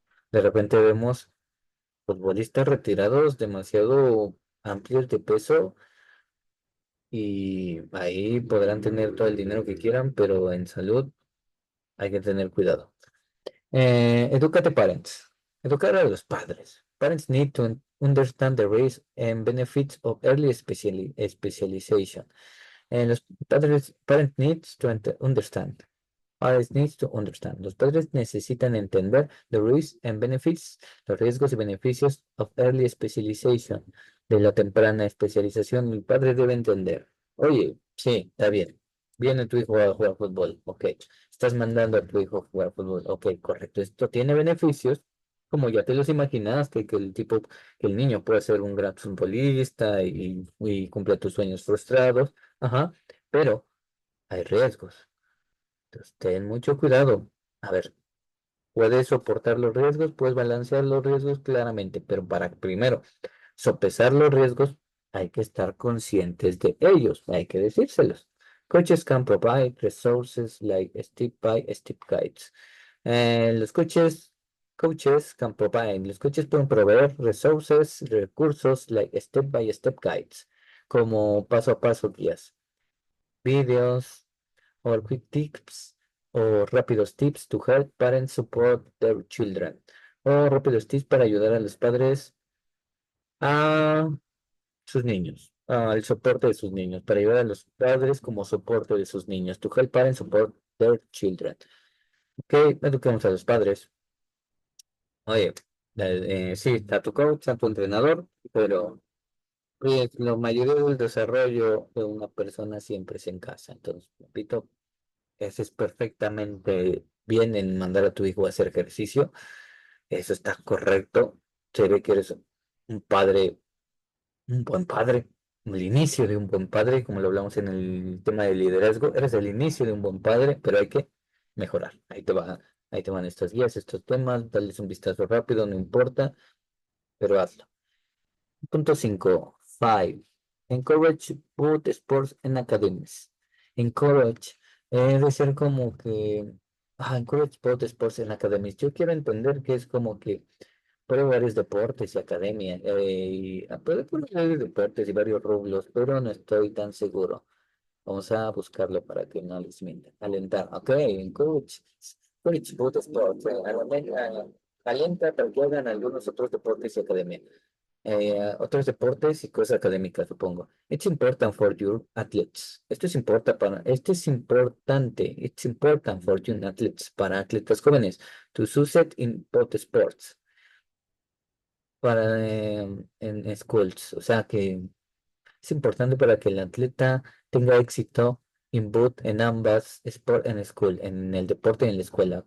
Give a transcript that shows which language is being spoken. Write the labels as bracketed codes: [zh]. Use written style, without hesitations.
[es] De repente vemos futbolistas retirados demasiado amplios de peso y ahí podrán tener todo el dinero que quieran, pero en salud hay que tener cuidado. [en] Educate parents. [es] Educar a los padres. [en] Parents need to understand the risks and benefits of early specialization. [es] Los padres, [en] parent needs to understand. Parents needs to understand. [es] Los padres necesitan entender [en] the risks and benefits, [es] los riesgos y beneficios [en] of early specialization, [es] de la temprana especialización. El padre debe entender. Oye, sí, está bien. Viene tu hijo a jugar fútbol. Ok. Estás mandando a tu hijo a jugar fútbol. Ok, correcto. Esto tiene beneficios, como ya te los imaginaste, que el niño puede ser un gran futbolista y cumple tus sueños frustrados. Ajá, pero hay riesgos. Entonces, ten mucho cuidado. A ver, puedes soportar los riesgos, puedes balancear los riesgos claramente, pero para primero sopesar los riesgos hay que estar conscientes de ellos, hay que decírselos. [en] Coaches can provide resources like step-by-step guides. [es] Los coaches pueden proveer [en] resources, [es] recursos [en] like step-by-step guides, [es] como paso a paso guías, videos, [en] or quick tips [es] o rápidos tips [en] to help parents support their children. [es] O rápidos tips para ayudar a los padres a sus niños, al soporte de sus niños, para ayudar a los padres como soporte de sus niños. [en] To help parents support their children. [es] Ok, eduquemos a los padres. Oye, sí, está tu coach, está tu entrenador, pero pues, la mayoría del desarrollo de una persona siempre es en casa. Entonces, repito, haces perfectamente bien en mandar a tu hijo a hacer ejercicio. Eso está correcto. Se ve que eres un padre, un buen padre, el inicio de un buen padre, como lo hablamos en el tema del liderazgo. Eres el inicio de un buen padre, pero hay que mejorar. Ahí te van estas guías, estos temas, darles un vistazo rápido, no importa, pero hazlo. Punto 5. 5. [en] Encourage both sports and academies. Encourage. [es] Debe ser como que. [en] Encourage both sports and academies. [es] Yo quiero entender que es como que prueba varios deportes y academia. Puede poner varios deportes y varios rublos, pero no estoy tan seguro. Vamos a buscarlo para que no les mienta. Alentar. [en] Ok, encourage both sports. [es] Alenta para que hagan algunos otros deportes y academia, otros deportes y cosas académicas, supongo. [en] It's important for your athletes. [es] Esto es importante. [en] It's important for your athletes, [es] para atletas jóvenes, [en] to succeed in both sports, [es] en schools. O sea que es importante para que el atleta tenga éxito en ambas sport en school, en el deporte y en la escuela.